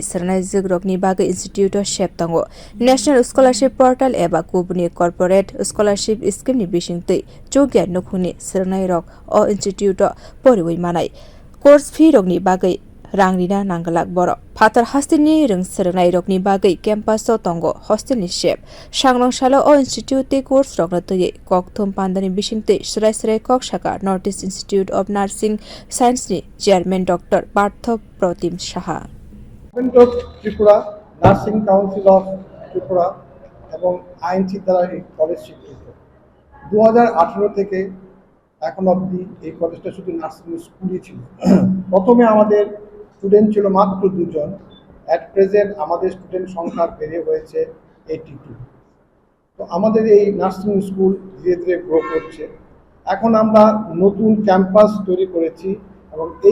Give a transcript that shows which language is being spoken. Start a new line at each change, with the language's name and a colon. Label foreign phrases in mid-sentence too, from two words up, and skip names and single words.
Kok Borok: srwnai jogrokni bagai institute o shep tongo
English: national scholarship portal
Kok Borok: eba kubuni
English: corporate scholarship scheme
Kok Borok: ni bisingtwi chugya nukhungni srwnai rok o institute o poriwi manai
English: course fee
Kok Borok: rokni bagai rangrina nanggalak boro phatar hasteni rungsrwngnai rokni bagai campus o tongo hostel ni shep Sangrong salo o institute te course rokna tui kokthum panda ni bisingtwi srai kok sakha Northeast Institute of Nursing Science ni chairman Dr. Partha Pratim Saha
Bangla: Tripura Nursing Council of Tripura এবং আইনসি দ্বারা এই কলেজ স্বীকৃত 2018 থেকে এখন অবধি এই কলেজটা শুধু নার্সিং স্কুলই ছিল প্রথমে আমাদের স্টুডেন্ট ছিল মাত্র 2 জন
English: at present
Bangla: আমাদের স্টুডেন্ট সংখ্যা বেড়ে হয়েছে 82 তো আমাদের এই
English: nursing school
Bangla: ধীরে ধীরে গ্রো করছে এখন আমরা নতুন ক্যাম্পাস তৈরি করেছি এবং এই